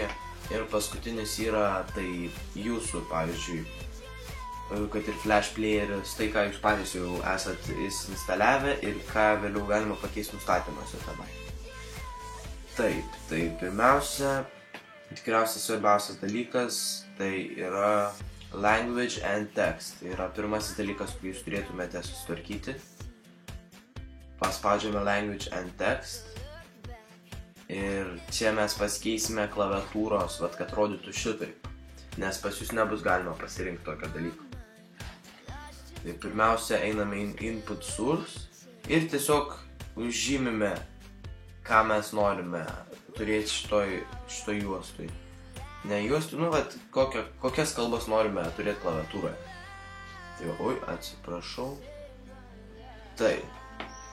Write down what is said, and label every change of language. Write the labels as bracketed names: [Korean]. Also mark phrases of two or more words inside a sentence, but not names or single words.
[Lithuanian] Ir paskutinis yra tai jūsų, pavyzdžiui, kad ir [English] flash playeris, [Lithuanian] tai ką jūs patys jau esat instaliavę ir ką vėliau galima pakeisti nustatymuose tenai. Taip, tai pirmiausia, tikriausiai svarbiausias dalykas, tai yra [English] language and text. [Lithuanian] Tai yra pirmasis dalykas, kurį jūs turėtumėte susitvarkyti. Paspaudžiame [English] language and text. [Lithuanian] Ir čia mes pasikeisime klaviatūros, kad rodytų šitaip. Nes pas jūs nebus galima pasirinkti tokio dalyko. Tai pirmiausia, einame į [English] input source [Lithuanian] ir tiesiog užžymime, ką mes norime turėti šitoj juostoj. Ne juostoj, kokias kalbas norime turėti klaviatūroje. Tai atsiprašau. Taip.